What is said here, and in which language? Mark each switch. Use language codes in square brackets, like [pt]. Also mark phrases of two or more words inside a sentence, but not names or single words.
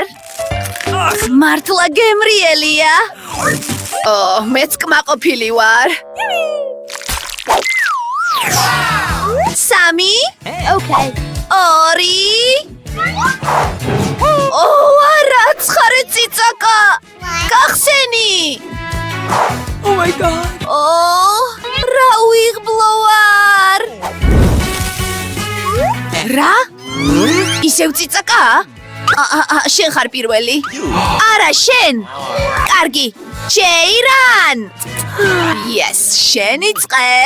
[ka] მართლა გემრიელია. მეც კმაყოფილი ვარ. 3. [en] Okay. [ka] 2. არა, ცხარე ციცაკა. გახსენი. [en] Oh my god. [ka] რა უიღბლო ვარ. რა? ისევ ციცაკა? შენ ხარ პირველი. არა, შენ. კარგი. ჯეირან. Yes, შენი წყებ.